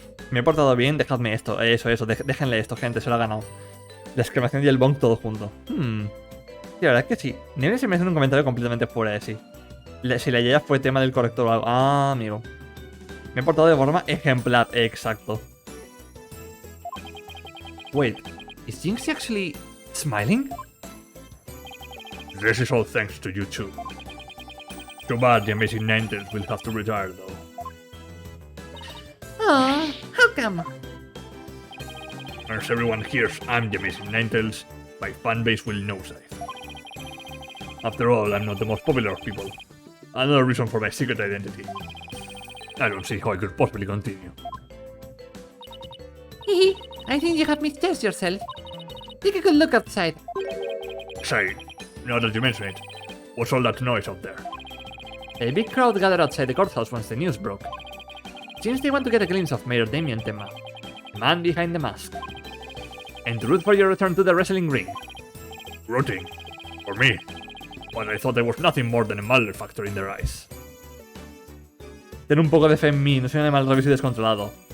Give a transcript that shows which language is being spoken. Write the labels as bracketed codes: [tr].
[es] Me he portado bien, dejadme esto. Eso, déjenle esto, gente, se lo ha ganado. La exclamación y el bonk todo junto. Sí, la verdad es que sí. Neve se me hace un comentario completamente fuera de sí. Si la Yaya fue tema del corrector o algo. Ah, amigo. Me he portado de forma ejemplar, exacto. [en] Wait, is Jinxie actually smiling? This is all thanks to you two. Too bad the amazing Ninetales will have to retire though. Aw, how come? Once everyone hears I'm the amazing Ninetales, my fanbase will nosedive. After all, I'm not the most popular of people. Another reason for my secret identity. I don't see how I could possibly continue. Hee, I think you have misjudged yourself. Take a good look outside. Say, now that you mention it, what's all that noise out there? A big crowd gathered outside the courthouse once the news broke. Seems they want to get a glimpse of Mayor Damien Tema, the man behind the mask, and to root for your return to the wrestling ring. Rooting? For me? Well, I thought there was nothing more than a mother factor in their eyes. [es] Ten un poco de fe en mí, no soy un animal rabioso y descontrolado.